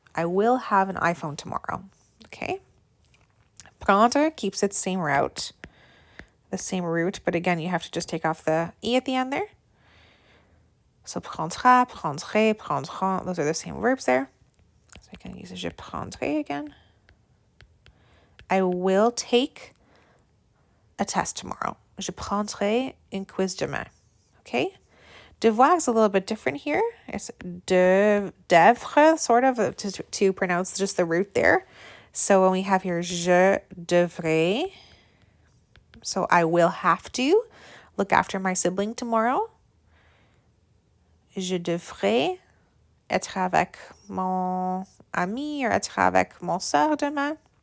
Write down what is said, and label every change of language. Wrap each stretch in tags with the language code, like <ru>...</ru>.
<en>I will have an iPhone tomorrow. Okay. Prendre keeps its same route, the same root, but again, you have to just take off the E at the end there. So prendra, prendrai, prendront, those are the same verbs there. So I can use</en> <fr>je prendrai</fr> <en>again. I will take a test tomorrow.</en> <fr>Je prendrai un quiz demain.</fr> <en>Okay? Devoir is a little bit different here. It's devre, sort of, to pronounce just the root there. So when we have here</en> <fr>je devrais,</fr> <en>so I will have to look after my sibling tomorrow.</en> <fr>Je devrais être avec mon ami or être avec mon soeur demain.</fr>